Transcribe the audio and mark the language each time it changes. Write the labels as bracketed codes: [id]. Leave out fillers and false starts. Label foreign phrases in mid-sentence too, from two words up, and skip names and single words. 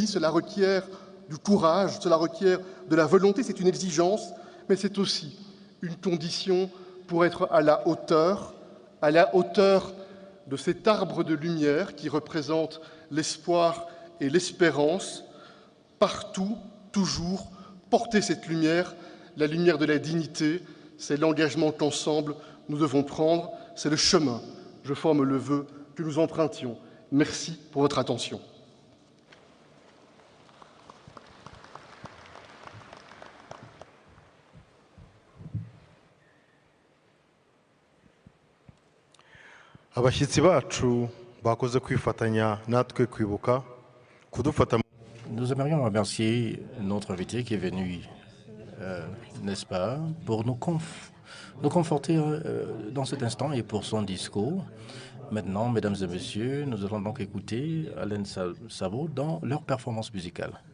[fr] Cela requiert du courage, cela requiert de la volonté, c'est une exigence, mais c'est aussi une condition pour être à la hauteur de cet arbre de lumière qui représente l'espoir et l'espérance. Partout, toujours, porter cette lumière, la lumière de la dignité, c'est l'engagement qu'ensemble nous devons prendre, c'est le chemin, je forme le vœu, que nous empruntions. Merci pour votre attention. [rw] abashyitsi bacu bakoze kwifatanya natwe kwibuka kudufata. [fr] Nous aimerions remercier notre invité qui est venu, n'est-ce pas, pour nous conforter dans cet instant et pour son discours. Maintenant, mesdames et messieurs, nous allons donc écouter Alain Savo dans leur performance musicale.